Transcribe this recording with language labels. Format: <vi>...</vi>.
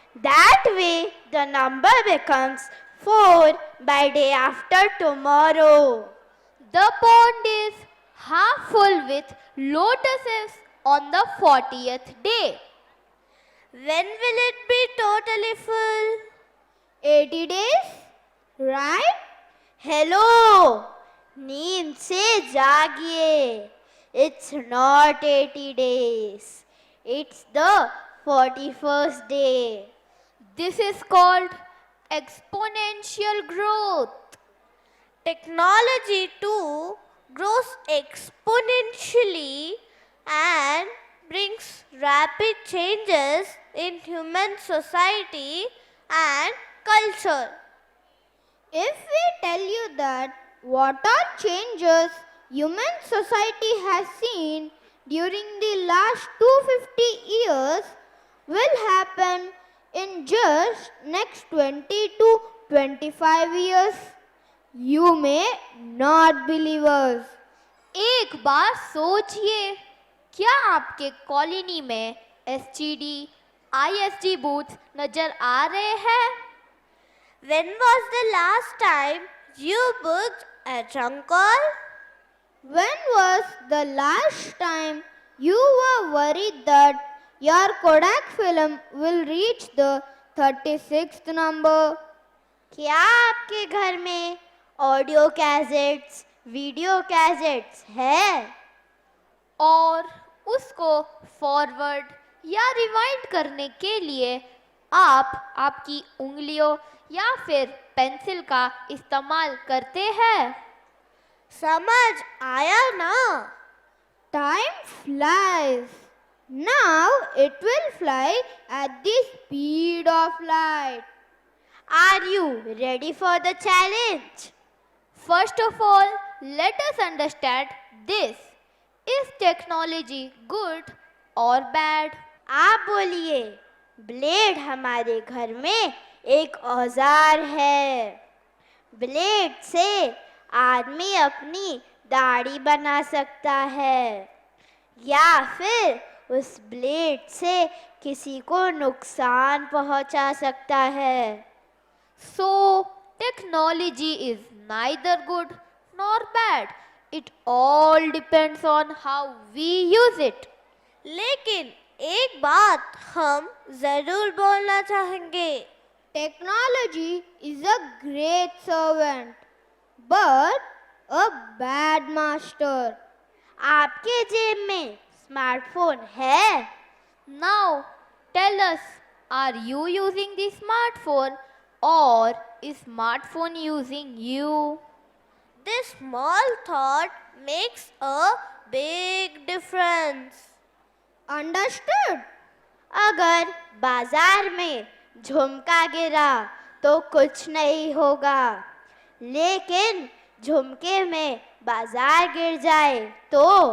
<en>That way, the number becomes 4 by day after tomorrow. The pond is half full with lotuses on the 40th day. When will it be totally full? 80 days, right?</en> <hi>Hello, नींद से जागिए.</hi> <en>It's not 80 days. It's the 41st day. This is called exponential growth. Technology too grows exponentially and brings rapid changes in human society and culture. If we tell you that what are changes human society has seen during the last 250 years will happen in just next 20 to 25 years, you may not believe us.</en> <hi>एक बार सोचिए, क्या आपके colony में STD, ISD booth नजर आ रहे हैं?</hi> <en>When was the last time you booked a trunk call? When was the last time you were worried that your Kodak film will reach the 36th number?</en> <hi>क्या आपके घर में audio cassettes, video cassettes है? और उसको forward या rewind करने के लिए आप आपकी उंगलियों या फिर पेंसिल का इस्तेमाल करते हैं? समझ आया ना?</hi> <en>Time flies. Now it will fly at the speed of light. Are you ready for the challenge? First of all, let us understand this. Is technology good or bad?</en> <hi>आप बोलिए. ब्लेड हमारे घर में एक औजार है. ब्लेड से आदमी अपनी दाढ़ी बना सकता है या फिर उस ब्लेड से किसी को नुकसान पहुंचा सकता है.</hi> <en>So, technology is neither good nor bad. It all depends on how we use it.</en> <hi>लेकिन एक बात हम जरूर बोलना चाहेंगे.</hi> <en>Technology is a great servant, but a bad master.</en> <hi>आपके जेब में स्मार्टफोन है?</hi> <en>Now, tell us, are you using the smartphone or is smartphone using you? This small thought makes a big difference. Understood?</en> <hi>अगर बाजार में झुमका गिरा तो कुछ नहीं होगा, लेकिन झुमके में बाजार गिर जाए तो</hi>